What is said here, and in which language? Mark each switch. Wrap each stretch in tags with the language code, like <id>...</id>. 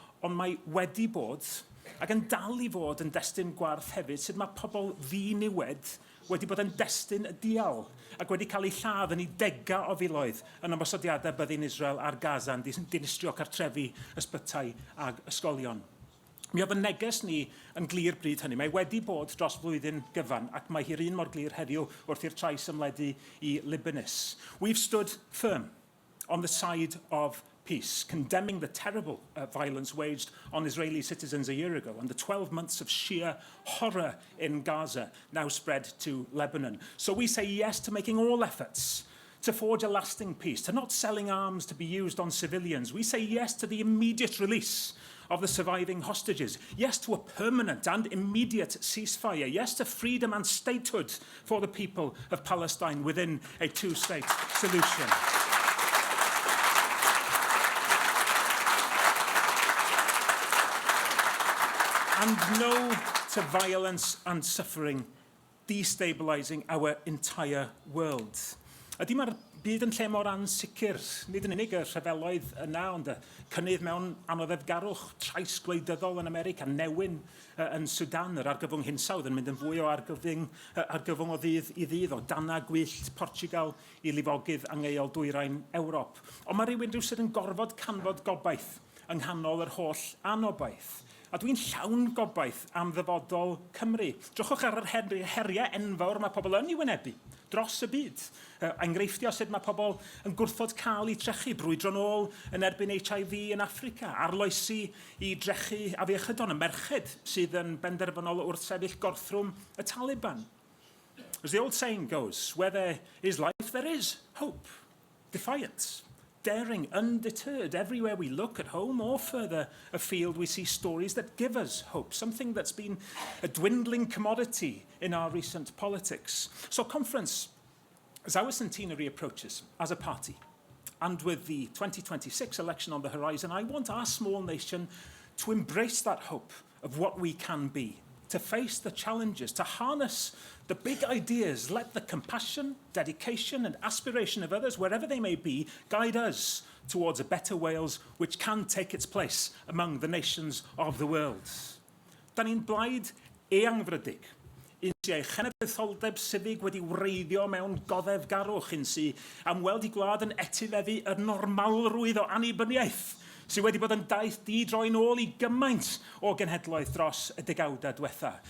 <cy>Ond mae wedi bod ac yn dal I fod yn destun gwarth hefyd sut mae pobl ddi-niwed wedi bod yn destun y dial ac wedi cael eu lladd yn 'u degau o filoedd yn ymosodiadau byddin Israel ar Gaza yn dinistrio cartrefi, ysbytai ag ysgolion. Mi oedd y neges ni yn glir bryd hynny. Mae wedi bod dros flwyddyn gyfan ac mae hi'r un mor glir heddiw wrth i'r trais ymledu I Libanus.</cy> <en>We've stood firm on the side of peace, condemning the terrible violence waged on Israeli citizens a year ago and the 12 months of sheer horror in Gaza now spread to Lebanon. So we say yes to making all efforts to forge a lasting peace, to not selling arms to be used on civilians. We say yes to the immediate release of the surviving hostages. Yes to a permanent and immediate ceasefire. Yes to freedom and statehood for the people of Palestine within a two-state solution. And no to violence and suffering, destabilising our entire world.</en> <cy>Ydy mae'r byd yn lle mor ansicr, nid yn unig y rhyfeloedd yna, ond y cynnydd mewn anoddefgarwch, trais gwleidyddol yn America, newid yn Sudan, yr argyfwng hinsawdd yn mynd yn fwy o argyfwng o ddydd I ddydd, o dana gwyllt Portugal I lifogydd angeuol dwyrain Ewrop. Ond mae rhywun rhywsyd yn gorfod canfod gobaith yng nghanol yr holl anobaith. A dwi'n llawn gobaith am ddyfodol Cymru. Drychwch ar yr heriau enfawr mae pobl yn I wynebu dros y byd. Enghreiffdio sut mae pobl yn gwrthod cael I trechu brwydro nôl yn erbyn HIV yn Africa, arloesi I drechu afiechydon, y merched sydd yn benderfynol wrth sefyll gorthrwm y Taliban.</cy> <en>As the old saying goes, where there is life, there is hope, defiance. Daring, undeterred. Everywhere we look, at home or further afield, we see stories that give us hope, something that's been a dwindling commodity in our recent politics. So conference, as our centenary approaches as a party, and with the 2026 election on the horizon, I want our small nation to embrace that hope of what we can be, to face the challenges, to harness the big ideas, let the compassion, dedication and aspiration of others, wherever they may be, guide us towards a better Wales which can take its place among the nations of the world.</en> <cy>Da ni'n blaid eangfrydig, un sy'n ei chenedlaetholdeb sifig wedi wreiddio mewn goddefgarwch, un sy'n am weld I gwlad yn etifeddu y normalrwydd o annibyniaeth, sydd wedi bod yn daith di-droi nôl I gymaint o genhedloedd dros y degawdau diwetha.</cy>